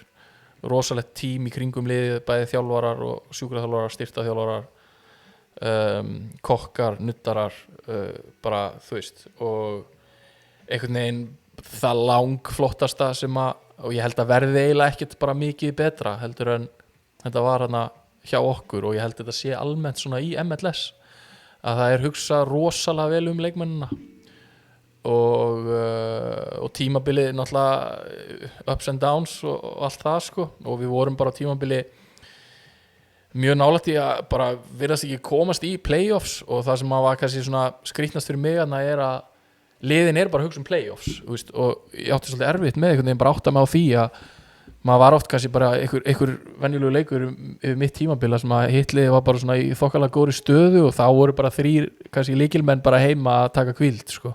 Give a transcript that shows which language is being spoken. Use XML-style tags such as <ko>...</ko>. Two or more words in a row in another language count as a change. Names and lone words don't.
<is>Rosalegt tím í kringum liðið, bæði þjálfarar og sjúkraþjálfarar, styrktaþjálfarar, kokkar, nuttarar, bara þú veist, og einhvern veginn það langflottasta sem að, og ég held að verði eiginlega ekkert bara mikið betra heldur en þetta var hana hjá okkur og ég held að þetta sé almennt svona í MLS að það er hugsað rosalega vel leikmennina og tímabilið náttúrulega</is> <en>ups and downs</en> <is>og allt það sko og við vorum bara á tímabili mjög nálægt í að bara virðast ekki komast í playoffs og það sem var kannski svona skrýtnast fyrir mig er að liðin bara að hugsa playoffs veist, og ég átti svolítið erfitt með einhvern veginn bara átta mig á því að maður var oft kannski bara einhver venjulegu leikur yfir mitt tímabila sem að hitliði var bara svona í þokkalega góðri stöðu og þá voru bara 3 kannski lykilmenn bara heima að taka hvíld sko.</is>